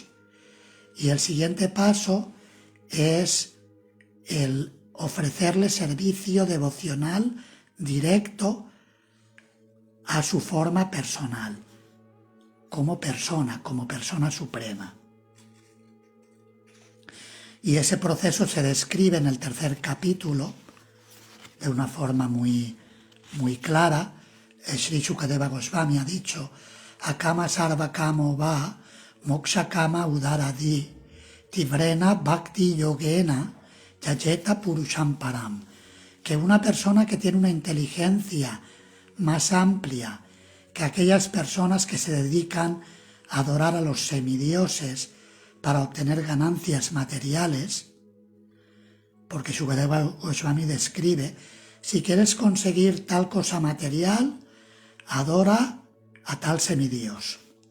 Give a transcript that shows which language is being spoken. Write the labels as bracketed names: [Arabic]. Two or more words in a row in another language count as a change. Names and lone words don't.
[Spanish] Y el siguiente paso es el ofrecerle servicio devocional directo a su forma personal, como persona suprema. Y ese proceso se describe en el tercer capítulo de una forma muy clara. Sri Shukadeva Goswami ha dicho: [Sanskrit] अकामः सर्व कामो वा, मोक्ष काम उदारधीः, तीव्रेण भक्ति योगेन, यजेत पुरुषं परम्. [Spanish] Que una persona que tiene una inteligencia más amplia que aquellas personas que se dedican a adorar a los semidioses para obtener ganancias materiales, porque Shukadeva Goswami describe: si quieres conseguir tal cosa material, adora a tal semidios.